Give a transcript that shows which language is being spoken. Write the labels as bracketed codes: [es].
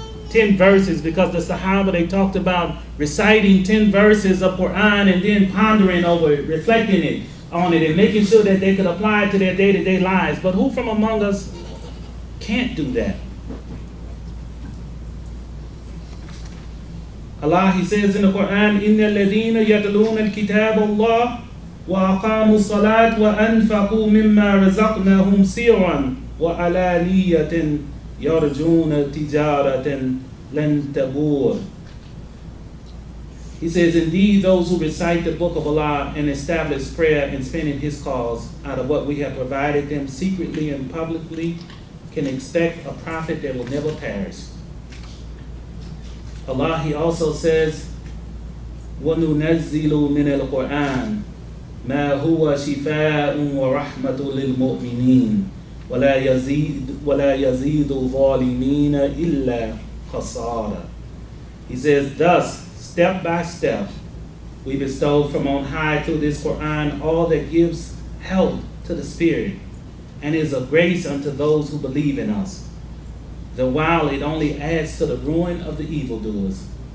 [en] 10 verses, because the Sahaba, they talked about reciting 10 verses of Quran and then pondering over it, reflecting on it, and making sure that they could apply it to their day-to-day lives. But who from among us can't do that? Allah, he says in the Quran, [ar] إِنَّ الَّذِينَ يَتْلُونَ الْكِتَابَ اللَّهِ وَأَقَامُوا الصَّلَاةَ وَأَنْفَقُوا مِمَّا رَزَقْنَاهُمْ سِرًّا وَعَلَانِيَّةً يَرْجُونَ تِجَارَةً لَنْ تَبُورَ. [en] He says, indeed, those who recite the book of Allah and establish prayer and spend in his cause out of what we have provided them secretly and publicly can expect a prophet that will never perish. Allah, he also says, [ar] وَنُنَزِّلُ مِنَ الْقُرْآنِ مَا هُوَ شِفَاءٌ وَرَحْمَةٌ لِلْمُؤْمِنِينَ وَلَا يَزِيدُ الظَّالِمِينَ إِلَّا خَسَارًا. [en] He says, thus, step by step, we bestow from on high through this Quran all that gives help to the spirit and is a grace unto those who believe in us, the while it only adds to the ruin of the evildoers.